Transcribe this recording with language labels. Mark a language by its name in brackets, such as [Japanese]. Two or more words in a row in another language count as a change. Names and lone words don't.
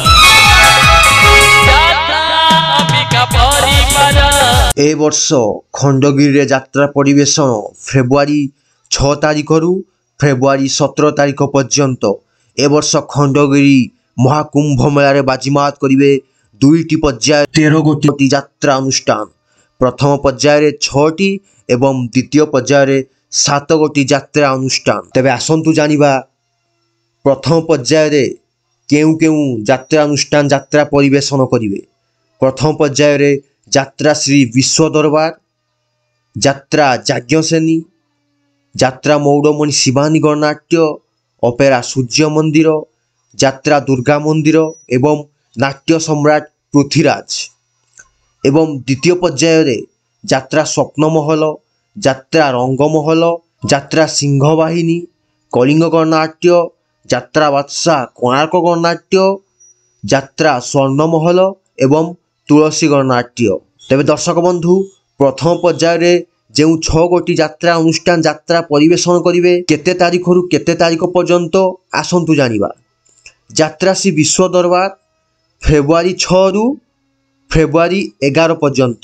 [Odia] ଏ ବର୍ଷ ଖଣ୍ଡଗିରିରେ ଯାତ୍ରା ପରିବେଷଣ ଫେବୃଆରୀ 6 ତାରିଖରୁ ଫେବୃଆରୀ 17 ତାରିଖ ପର୍ଯ୍ୟନ୍ତ। ଏ ବର୍ଷ ଖଣ୍ଡଗିରି ମହାକୁମ୍ଭ ମେଳାରେ ବାଜିମାତ କରିବେ ଦୁଇଟି ପର୍ଯ୍ୟାୟ 13 ଗୋଟି ଯାତ୍ରା ଅନୁଷ୍ଠାନ। ପ୍ରଥମ ପର୍ଯ୍ୟାୟ 6ଟି ଏବଂ ଦ୍ୱିତୀୟ ପର୍ଯ୍ୟାୟ 7 ଗୋଟି ଯାତ୍ରା ଅନୁଷ୍ଠାନ। ତେବେ ଆସନ୍ତୁ ଜାଣିବା ପ୍ରଥମ ପର୍ଯ୍ୟାୟ କେଉଁ କେଉଁ ଯାତ୍ରା ଅନୁଷ୍ଠାନ ଯାତ୍ରା ପରିବେଷଣ କରିବେ। ପ୍ରଥମ ପର୍ଯ୍ୟାୟ ଯାତ୍ରା ଶ୍ରୀ ବିଶ୍ୱ ଦରବାର, ଯାତ୍ରା ଯାଜ୍ଞସେନୀ, ଯାତ୍ରା ମଉଡ଼ମଣି ଶିବାନୀ ଗଣନାଟ୍ୟ, ଅପେରା ସୂର୍ଯ୍ୟ ମନ୍ଦିର, ଯାତ୍ରା ଦୁର୍ଗା ମନ୍ଦିର ଏବଂ ନାଟ୍ୟ ସମ୍ରାଟ ପୃଥ୍ୱୀରାଜ। ଏବଂ ଦ୍ୱିତୀୟ ପର୍ଯ୍ୟାୟ ଯାତ୍ରା ସ୍ୱପ୍ନମହଲ, ଯାତ୍ରା ରଙ୍ଗମହଲ, ଯାତ୍ରା ସିଂହବାହିନୀ, କଳିଙ୍ଗ ଗଣନାଟ୍ୟ, ଯାତ୍ରା ବାଦଶାହ କୋଣାର୍କ ଗଣନାଟ୍ୟ, ଯାତ୍ରା ସ୍ୱର୍ଣ୍ଣମହଲ ଏବଂ ତୁଳସୀ ଗଣନାଟ୍ୟ। ତେବେ ଦର୍ଶକ ବନ୍ଧୁ, ପ୍ରଥମ ପର୍ଯ୍ୟାୟ ଯୋ 6 ଗୋଟି ଯାତ୍ରା ଅନୁଷ୍ଠାନ ଯାତ୍ରା ପରିବେଷଣ କରିବେ କେତେ ତାରିଖରୁ କେତେ ତାରିଖ ପର୍ଯ୍ୟନ୍ତ ଆସନ୍ତୁ ଜାଣିବା। ଯାତ୍ରା ଶ୍ରୀ ବିଶ୍ୱ ଦରବାର ଫେବୃଆରୀ 6ରୁ ଫେବୃଆରୀ 11 ପର୍ଯ୍ୟନ୍ତ।